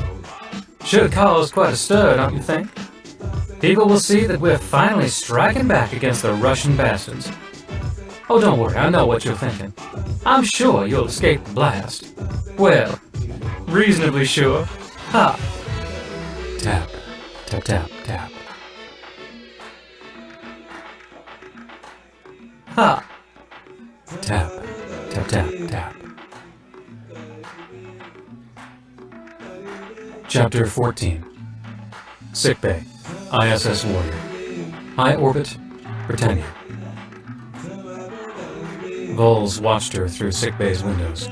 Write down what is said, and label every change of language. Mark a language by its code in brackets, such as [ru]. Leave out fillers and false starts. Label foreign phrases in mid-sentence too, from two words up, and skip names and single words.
[en] Should cause quite a stir, don't you think? People will see that we're finally striking back against the Russian bastards. Oh, don't worry, I know what you're thinking. I'm sure you'll escape the blast. Well, reasonably sure. Ha! Tap, tap, tap, tap. Ha! Tap, tap, tap, tap. Chapter 14. Sickbay, ISS Warrior. High orbit, Britannia. Vols watched her through sickbay's windows.